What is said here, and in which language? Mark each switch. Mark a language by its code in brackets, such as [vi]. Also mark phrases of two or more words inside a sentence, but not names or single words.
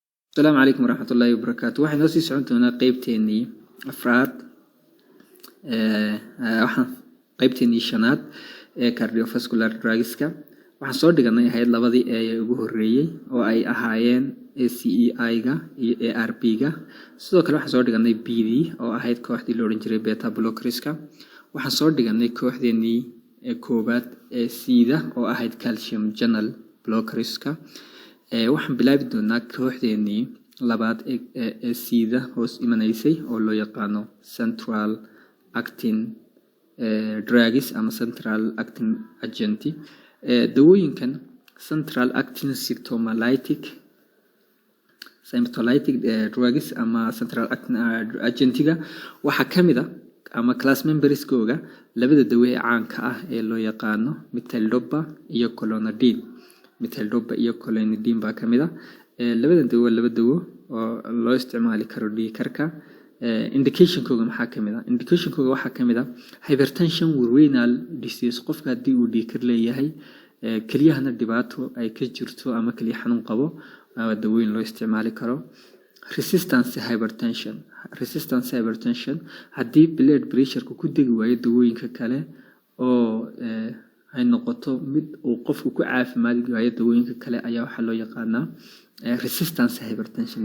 [ar] السلام عليكم ورحمة الله وبركاته. [so] waxaan sii socon doonaa qaybteennii afraad waxaan qaybteennii shanaad ee [en] cardiovascular drugska [so] waxaan soo dhiganay ahayd labadii ee ugu horeeyay oo ay ahaayeen ACEI-ga iyo ARB-ga. sidoo kale waxaan soo dhiganay BD oo ahayd kooxdii la oran jiray [en] beta blockerska. [so] waxaan soo dhiganay kooxdeennii koobaad ee C-da oo ahayd [en] calcium channel blockerska. [so] waxaan bilaabi doonaa kooxdeennii labaad ee C-da hoos imanaysay oo loo yaqaano [en] central actin drugs [so] ama [en] central actin agent. [so] dawooyinkan [en] central actin symptolytic drugs [so] ama [en] central actin agentiga [so] waxaa kamid ah ama [en] class memberskooga [so] labada dawo ee caanka ah ee loo yaqaano metildopa iyo clonidine. metildopa iyo clonidine baa kamid ah labada dawo oo loo isticmaali karo dhiigkarka. indication-kooga maxaa kamid ah? indication-kooga waxaa kamid ah [en] hypertension with renal disease. [so] qofka haddii uu dhiigkar leeyahay keliyahana dhibaato ay ka jirto ama keliya xanuun qabo dawooyin loo isticmaali karo. [en] resistance hypertension [so] haddii [en] blood pressure-ku [so] ku degi waayo dawooyinka kale oo ay noqoto mid uu qofku ku caafimaadi waayo dawooyinka kale ayaa waxaa loo yaqaanaa [en] resistance hypertension.